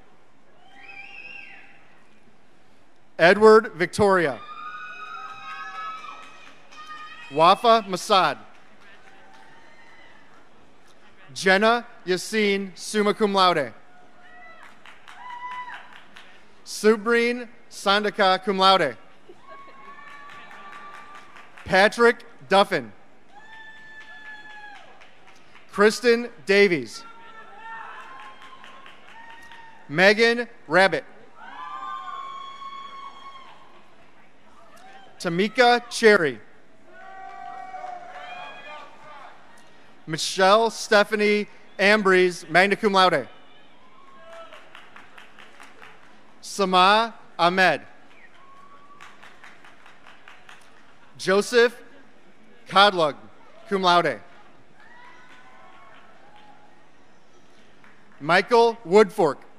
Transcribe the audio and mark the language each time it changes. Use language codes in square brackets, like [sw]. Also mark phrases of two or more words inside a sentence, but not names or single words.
[en] Edward Victoria. Wafa Masad. Jenna Yassine, [la] summa cum laude. [en] Subreen Sandaka, [la] cum laude. [en] Patrick Duffin. Kristen Davies. Megan Rabbit. Tamika Cherry. Michelle Stephanie Ambrose, [la] magna cum laude. [en] Sama Ahmed. Joseph Kodlug, [la] cum laude. [en] Michael Woodfork.